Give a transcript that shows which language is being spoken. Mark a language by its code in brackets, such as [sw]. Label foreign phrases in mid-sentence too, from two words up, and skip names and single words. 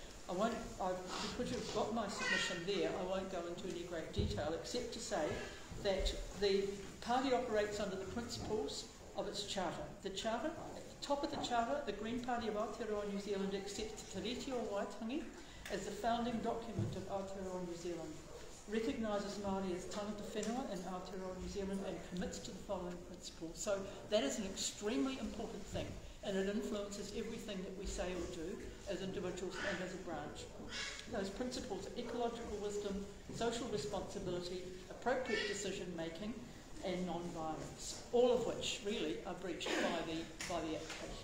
[en] Because you've got my submission there, I won't go into any great detail except to say that the party operates under the principles of its charter. The charter, at the top of the charter, the Green Party of Aotearoa New Zealand accepts Te Tiriti o Waitangi as the founding document of Aotearoa New Zealand, recognises Māori as [mi] tangata whenua [en] in Aotearoa New Zealand and commits to the following principles. So that is an extremely important thing, and it influences everything that we say or do as individuals and as a branch. Those principles are ecological wisdom, social responsibility, appropriate decision making, and non-violence, all of which really are breached by the application.